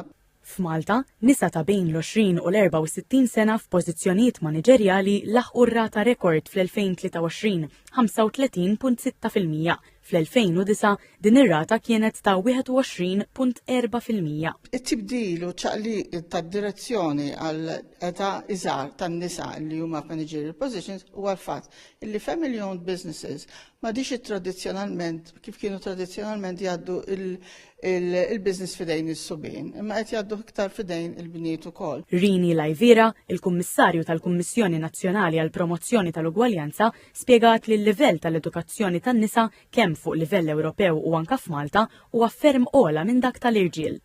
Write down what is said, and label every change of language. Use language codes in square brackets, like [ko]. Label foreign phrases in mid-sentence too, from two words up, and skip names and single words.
[mt] F'Malta, nisa ta' bejn l-20 u l-64 sena f'pożizzjonijiet maniġerjali laħqu r-rata rekord fl-2023, 35.6%. Fl-2009 din ir-rata kienet ta' 21.4%. It-tibdil u ċaqliq tad-direzzjoni għal età iżgħar tan-nisa li huma f' [en] managerial positions [mt] huwa l-fatt illi [en] family-owned businesses [mt] m'għadix tradizzjonalment kif kienu tradizzjonalment jgħaddu il-business fidejn is-subien, imma qed jgħaddu iktar fidejn il-bniet ukoll. Rini Lajvera, il-Kummissarju tal-Kummissjoni Nazzjonali għall Promozzjoni tal-Ugwaljanza, spjegat li l-livell tal-edukazzjoni tan-nisa kemm fuq livell Ewropew u anke f'Malta huwa ferm ogħla minn dak tal-irġiel.